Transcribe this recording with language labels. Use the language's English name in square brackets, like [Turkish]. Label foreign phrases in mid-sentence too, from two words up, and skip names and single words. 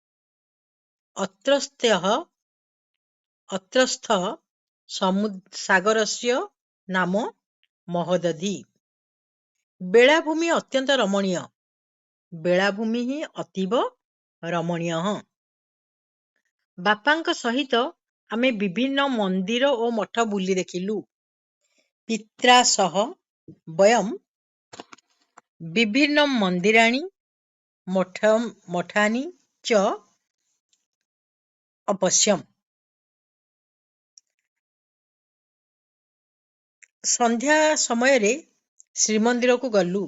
[Sanskrit] अत्रस्थ सागरस्य नाम महोदधी। बेलाभूमि अत्यंत रमणीय। बेलाभूमि ही अतीव रमणीय। [Odia] ବାପାଙ୍କ ସହିତ ଆମେ ବିଭିନ୍ନ ମନ୍ଦିର ଆଉ ମଠ ବୁଲି ଦେଖିଲୁ। [Sanskrit] पित्रा सह वयम विभिन्न मंदिराणी मठानि च अपश्यम्। [Odia] ସନ୍ଧ୍ୟା ସମୟ ଶ୍ରୀମନ୍ଦିର କୁ ଗଲୁ।